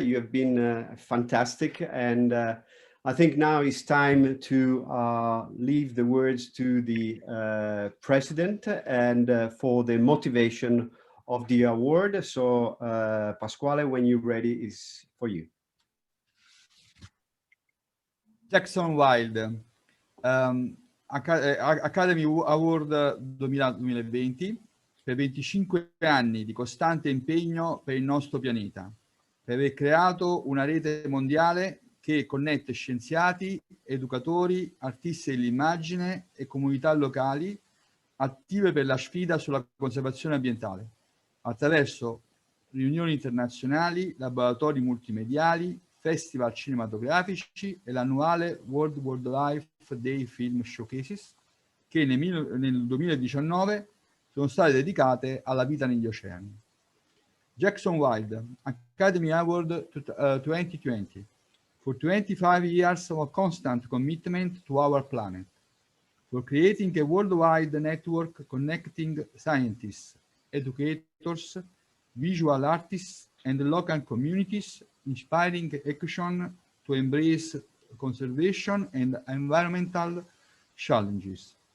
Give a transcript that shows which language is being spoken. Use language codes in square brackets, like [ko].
[en] You have been fantastic, and I think now it's time to leave the words to the president and for the motivation of the award. So Pasquale, when you're ready, is for you. [it] Jackson Wild, Academy Award 2020 per 25 anni di costante impegno per il nostro pianeta, per aver creato una rete mondiale che connette scienziati, educatori, artisti dell'immagine e comunità locali attive per la sfida sulla conservazione ambientale, attraverso riunioni internazionali, laboratori multimediali, festival cinematografici e l'annuale World Wildlife Day Film Showcases, che nel 2019 sono state dedicate alla vita negli oceani. [en] Jackson Wild, Academy Award 2020, for 25 years of constant commitment to our planet, for creating a worldwide network connecting scientists, educators, visual artists, and local communities, inspiring action to embrace conservation and environmental challenges